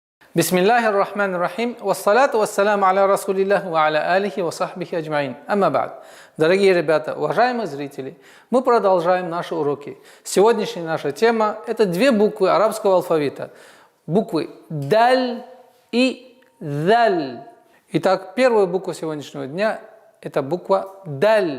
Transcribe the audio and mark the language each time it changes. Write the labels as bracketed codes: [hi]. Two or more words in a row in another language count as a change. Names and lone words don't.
[ar] بسم الله الرحمن الرحيم. والصلاة والسلام على رسول الله وعلى آله وصحبه أجمعين. أما بعد. [ru] Дорогие ребята, уважаемые зрители, мы продолжаем наши уроки. Сегодняшняя наша тема – это две буквы арабского алфавита. Буквы даль и заль. Итак, первая буква сегодняшнего дня – это буква даль.